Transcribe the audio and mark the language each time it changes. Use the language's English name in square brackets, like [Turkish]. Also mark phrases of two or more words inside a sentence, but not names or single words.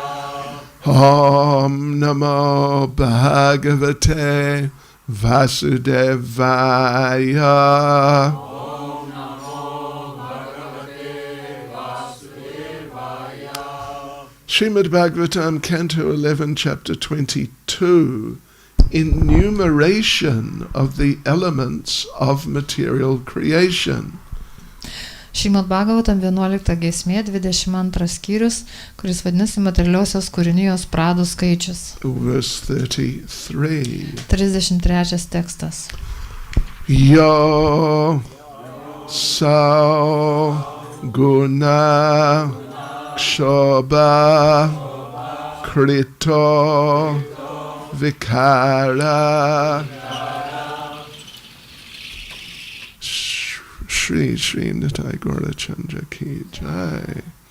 [Sanskrit] ॐ नमो भगवते वासुदेवाय. ॐ नमो भगवते वासुदेवाय. [English] Srimad Bhagavatam, Canto 11, Chapter 22, enumeration of the elements of material creation. [Lithuanian] Šrimad Bhagavatam 11 giesmė 22 skyrius, kuris vadinasi materialiosios kūrinijos pradų skaičius. [English] Verse 33. [Lithuanian] 33 tekstas. [Sanskrit] यो असौ गुण क्षोभ कृतो विकार. [Hindi] श्री श्री निताई गौर चन्द्र की जय.